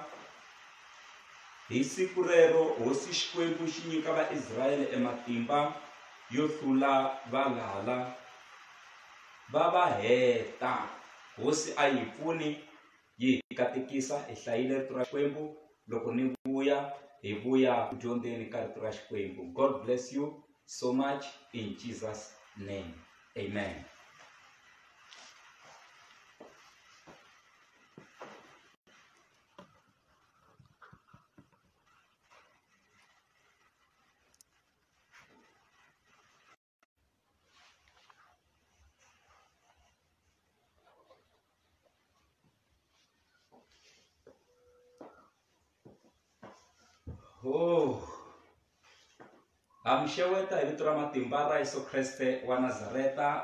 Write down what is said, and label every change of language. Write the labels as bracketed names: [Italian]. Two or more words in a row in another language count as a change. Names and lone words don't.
[Tsonga] Hi siku rero hosi Xikwembu xi nyika Vaisrayele ematimba yo hlula valala va va heta. Hosi a yi pfuni yi hi katekisa hi hlayile rito ra Xikwembu. Loko ni vuya hi vuya ku dyondzeni ka rito ra Xikwembu. [English] God bless you so much in Jesus name. Amen. [Tsonga] Amxeweta hi vito ra matimba ra Yesu Kreste wa Nazareta.